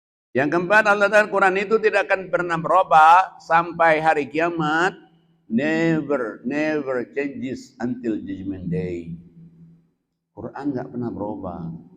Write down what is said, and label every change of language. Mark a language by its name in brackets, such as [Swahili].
[Indonesian] Yang keempat, Allah Ta'ala Quran itu tidak akan pernah berubah sampai hari kiamat. [English] Never changes until judgment day. [Indonesian] Quran nggak pernah berubah.